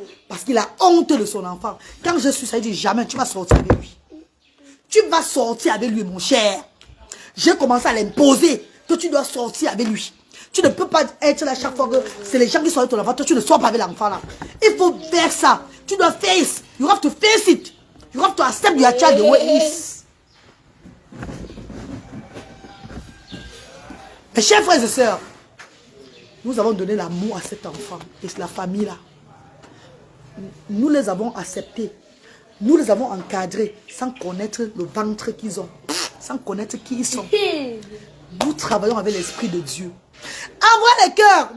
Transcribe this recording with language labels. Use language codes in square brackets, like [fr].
[fr] Parce qu'il a honte de son enfant. Quand je suis ça, il dit jamais tu vas sortir avec lui. Tu vas sortir avec lui, mon cher. J'ai commencé à l'imposer que tu dois sortir avec lui. Tu ne peux pas être là chaque fois que c'est les gens qui sont avec ton enfant. Toi, tu ne sors pas avec l'enfant là. Il faut faire ça. Tu dois face. [en] You have to face it. You have to accept your child the way it is. [fr] Mes chers frères et sœurs, nous avons donné l'amour à cet enfant et la famille là. Nous les avons acceptés. Nous les avons encadrés sans connaître le ventre qu'ils ont. Sans connaître qui ils sont. Nous travaillons avec l'Esprit de Dieu. Envoie les cœurs.